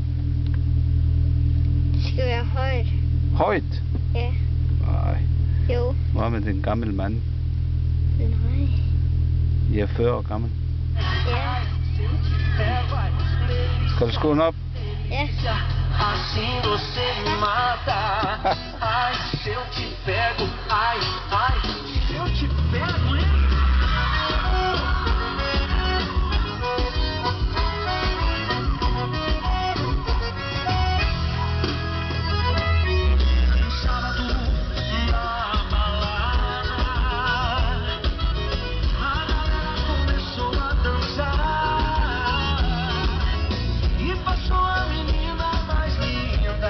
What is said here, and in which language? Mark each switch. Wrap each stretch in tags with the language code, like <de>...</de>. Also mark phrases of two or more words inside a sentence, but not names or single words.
<da>Det skal være højt. Højt? Ja. Nej. Jo. Hvad med den gamle mand? Nej. I er 40 år gammel. Ja. Skal du skåne op? Ja.</da> <pt>Assim você me mata. Ai, se eu te pego. Ai, ai, se eu te pego, hein? Sábado na balada, a galera começou a dançar e passou a menina mais linda.</pt>